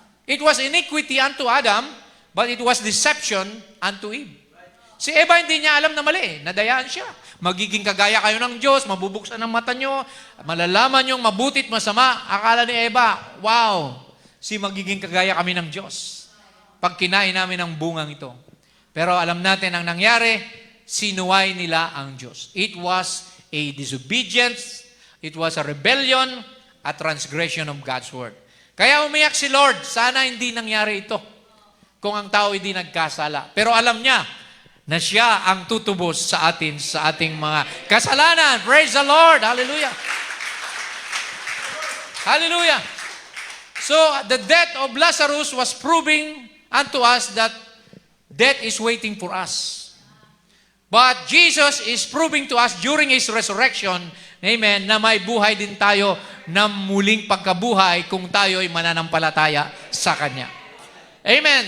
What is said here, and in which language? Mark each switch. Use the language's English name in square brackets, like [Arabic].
[English] It was iniquity unto Adam, but it was deception unto Eve. [Filipino] Si Eva hindi niya alam na mali, nadayaan siya. Magiging kagaya kayo ng Diyos, mabubuksan ang mata nyo, malalaman yung mabutit masama. Akala ni Eva, wow, magiging kagaya kami ng Diyos. Pag kinain namin ang bungang ito. Pero alam natin ang nangyari, sinuway nila ang Diyos. [English] It was a disobedience, it was a rebellion, a transgression of God's word. [Filipino] Kaya umiyak si Lord, sana hindi nangyari ito kung ang tao hindi nagkasala. Pero alam niya na siya ang tutubos sa atin sa ating mga kasalanan. [English] Praise the Lord! Hallelujah! Hallelujah! So, the death of Lazarus was proving unto us that death is waiting for us. But Jesus is proving to us during His resurrection, [Filipino] amen, na may buhay din tayo na muling pagkabuhay kung tayo ay mananampalataya sa Kanya. Amen.